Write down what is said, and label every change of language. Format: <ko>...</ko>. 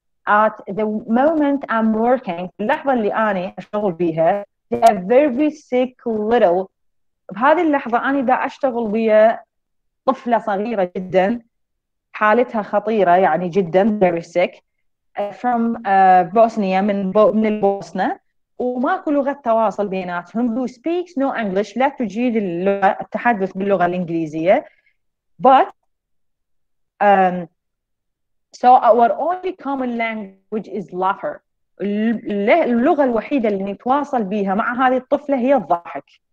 <en>at the moment I'm working،</en> <ar>في اللحظة اللي أنا أشتغل فيها</ar> <en>they are very sick little.</en> <ar>بهذه اللحظة أنا دا أشتغل ويا طفلة صغيرة جدا حالتها خطيرة يعني جدا</ar> <en>very sick from</en> <ar>بوسنيا من البوسنة، وماكو لغة تواصل بيناتهم</ar> <en>who speaks no English،</en> <ar>لا تجيد التحدث باللغة الإنجليزية.</ar> <en>but so our only common language is laughter.</en> <ar>اللغة الوحيدة اللي نتواصل بيها مع هذه الطفلة هي الضحك.</ar>